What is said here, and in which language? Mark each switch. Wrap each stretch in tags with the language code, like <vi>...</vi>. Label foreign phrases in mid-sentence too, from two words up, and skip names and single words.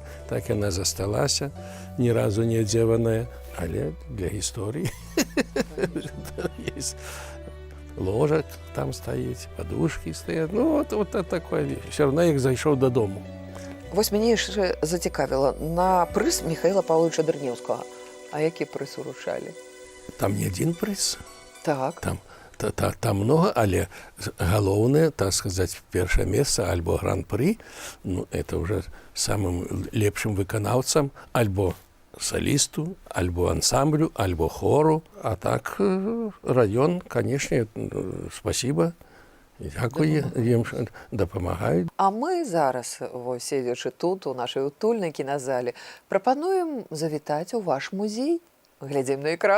<be>Так яна засталася, ні разу не адзеваная, але для гісторыі. Ложак там стаіць, падушкі стаять.</be> <ru>Ну, вот такое. Все равно</ru> <be>як зайшоў дадому. Вось мяне яшчэ зацікавіла на прыз Михаила Павловича Дрынеўскага. А які прыз уручалі? Там не адзін прыз. Так. Там много, але галоўнае, так сказаць, першае месца альбо гран-пры, ну, это уже самым лепшым выканаўцам, альбо солисту, альбо ансамблю, альбо хору.</be> <ru>А так район, конечно, спасибо.</ru> <be>Дякую, ім дапамагаюць. А мы зараз, вось, седзячы тут, у нашай утульнай кіназалі, прапануем завітаць у ваш музей. Глядзім на экран.</be>